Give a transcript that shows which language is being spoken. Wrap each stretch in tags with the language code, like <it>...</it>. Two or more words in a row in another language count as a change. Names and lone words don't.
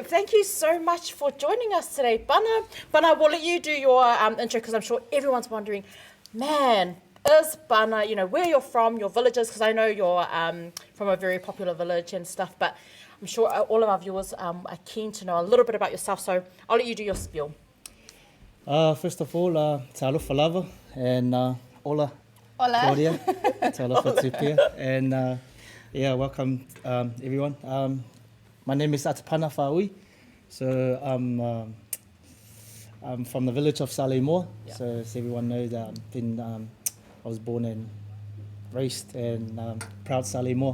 <en>Thank you so much for joining us today. Bana, we'll let you do your intro because I'm sure everyone's wondering, man, is Bana, you know, where you're from, your villages, because I know you're from a very popular village and stuff, but I'm sure all of our viewers are keen to know a little bit about yourself, so I'll let you do your spiel. First of all,</en> <sm>talofa lava and ola Claudia, talofa tupia,</sm> <en>and yeah, welcome everyone. My name is Atapana Faaui, so I'm from the village of Samoa. Yeah. So as everyone knows, I was born and raised in proud Samoa.</en>